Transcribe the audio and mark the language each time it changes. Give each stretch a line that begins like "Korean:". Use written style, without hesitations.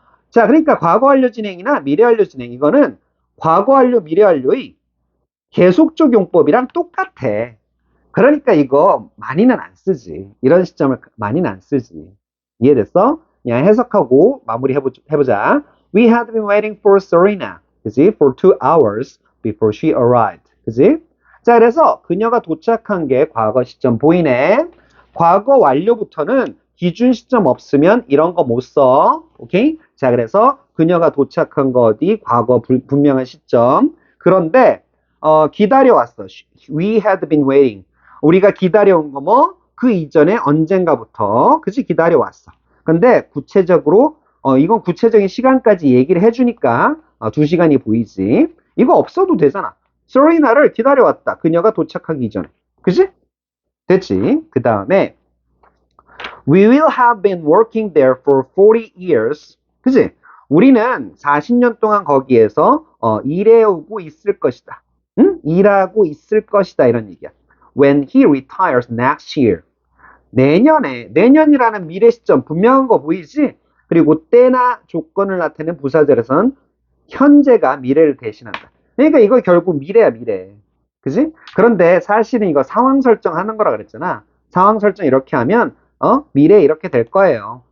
Korean: 자, 그러니까 과거 완료 진행이나 미래 완료 진행 이거는 과거 완료 미래 완료의 계속적 용법이랑 똑같아. 그러니까 이거 많이는 안 쓰지. 이런 시점을 많이는 안 쓰지. 이해됐어? 그냥 해석하고 마무리 해보자.
English: We had been waiting for Serena,
Korean: 그지?
English: For 2 hours before she arrived, 그지?
Korean: 자, 그래서 그녀가 도착한 게 과거 시점 보이네. 과거 완료부터는 기준 시점 없으면 이런 거 못 써. 오케이? 자, 그래서 그녀가 도착한 거 어디? 과거 분명한 시점. 그런데 기다려왔어.
English: We had been waiting.
Korean: 우리가 기다려온 거 뭐? 그 이전에 언젠가부터 그치 기다려왔어. 근데 구체적으로 이건 구체적인 시간까지 얘기를 해주니까 2시간이 보이지. 이거 없어도 되잖아. 세리나를 기다려왔다. 그녀가 도착하기 이전에. 그치? 됐지? 그 다음에
English: We will have been working there for 40 years.
Korean: 그치? 우리는 40년 동안 거기에서 일해오고 있을 것이다. 응? 일하고 있을 것이다. 이런 얘기야.
English: When he retires next year.
Korean: 내년이라는 미래 시점 분명한 거 보이지? 그리고 때나 조건을 나타내는 부사절에서는 현재가 미래를 대신한다. 그러니까 이거 결국 미래야, 미래. 그지? 그런데 사실은 이거 상황 설정하는 거라 그랬잖아. 상황 설정 이렇게 하면 미래 이렇게 될 거예요.